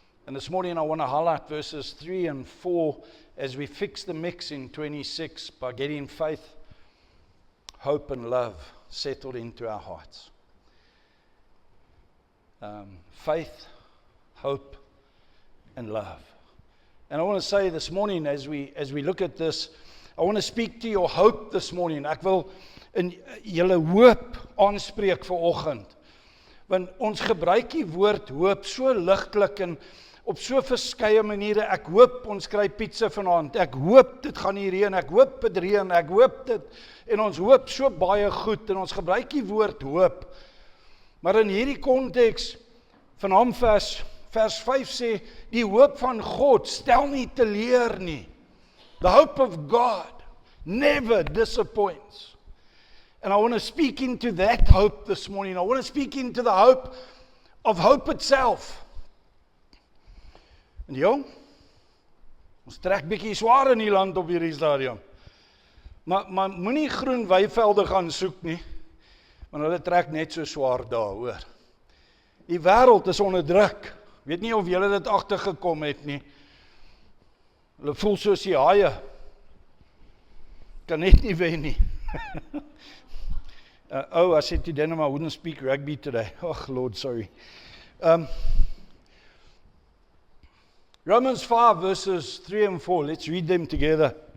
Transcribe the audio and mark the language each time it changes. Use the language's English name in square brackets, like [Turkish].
[English] And this morning I want to highlight verses 3 and 4 as we fix the mix in 26 by getting faith, hope and love settled into our hearts. Faith, hope and love. And I want to say this morning as we look at this, I want to speak to your hope this morning. [Afrikaans] Ek wil in julle hoop aanspreek vanoggend. Want ons gebruik die woord hoop so ligtelik en op so verskeie maniere. Ek hoop ons kry pizza vanaand. Ek hoop dit gaan nie reën. Ek hoop dit reën. Ek hoop dit. En ons hoop so baie goed en ons gebruik die woord hoop. Maar in hierdie konteks van hom vers 5 sê, die hoop van God stel nie teleur nie. [English] The hope of God never disappoints. And I want to speak into that hope this morning. I want to speak into the hope of hope itself. [Afrikaans] En jong, ons trek bietjie swaar in die land op hierdie stadium. Maar moenie groen weivelde gaan soek nie, want hulle trek net so swaar daar, hoor. Die wêreld is onder druk. Weet nie of julle dit agtergekom het nie. Hulle voel soos die haie. Kan net nie wen nie. [English] I said to Denim I wouldn't speak rugby today. Oh, Lord, sorry. Romans 5 verses 3 and 4. Let's read them together.